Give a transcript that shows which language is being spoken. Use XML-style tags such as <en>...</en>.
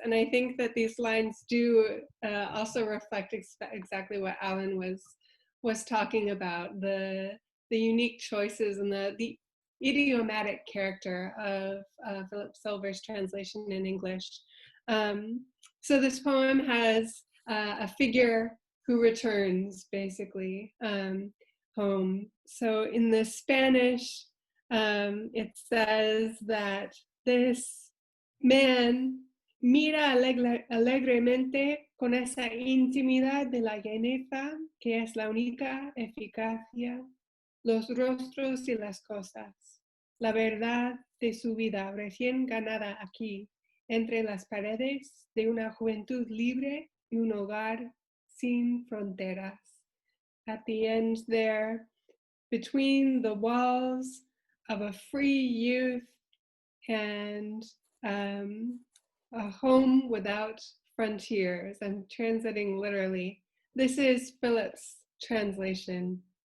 <en>And I think that these lines do also reflect exactly what Alan was talking about, the unique choices and the idiomatic character of Philip Silver's translation in English. So this poem has a figure who returns, basically, home. So in the Spanish, it says that this man</en> <es>mira alegremente con esa intimidad de la llaneza que es la única eficacia, los rostros y las cosas, la verdad de su vida recién ganada aquí, entre las paredes de una juventud libre y un hogar sin fronteras.</es> <en>At the end there, between the walls of a free youth and a home without frontiers. I'm translating literally. This is Philip's translation.</en>